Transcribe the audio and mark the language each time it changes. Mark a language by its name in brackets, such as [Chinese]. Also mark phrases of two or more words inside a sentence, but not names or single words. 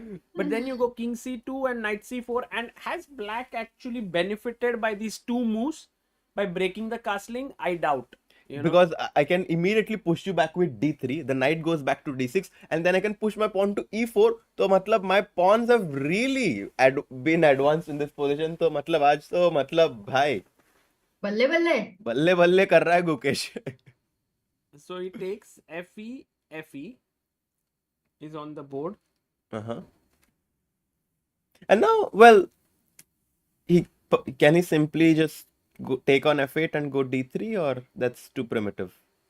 [English] But then you go king c2 and knight c4. And has black actually benefited by these two moves by breaking the castling? I doubt. Because I can immediately push you back with d3, the knight goes back to d6, and then I can push my pawn to e4. So matlab my pawns have really been advanced in this position. [Hindi] So मतलब आज तो मतलब भाई बल्ले बल्ले. बल्ले बल्ले कर रहा है Gukesh. [English] So he takes fe, fe is on the board. Uh-huh. And now, well, can he simply just take on f8 and go d3, or that's too primitive?